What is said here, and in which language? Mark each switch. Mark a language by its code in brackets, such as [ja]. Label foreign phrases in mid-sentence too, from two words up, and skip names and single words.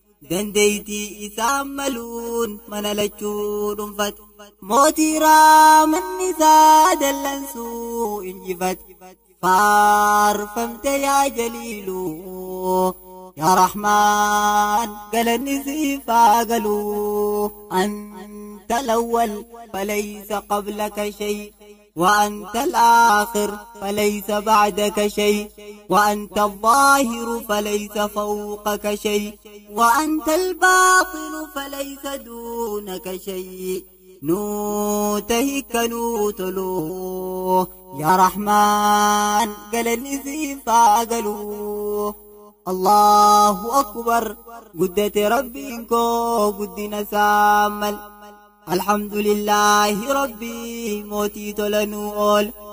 [om] Dandeetii isaa maluun mana lachuu dhuunfate. Mootii raamanni isaa dallansuu injifate. Faarfamte yaa Jaliilu, yaa Rahmaan, galanni siif haa galu. [ar] أنت الأول فليس قبلك شيء وأنت الآخر فليس بعدك شيء وأنت الظاهر فليس فوقك شيء وأنت الباطن فليس دونك شيء. [om] Nuuta hiikkanuu toluu, yaa Rahmaan, galanni siif haa galu. [ar] الله أكبر, [om] guddate Rabbiin koo guddina isaa mal. Alhamdulillahi Rabbii, mootii tola nuu ool.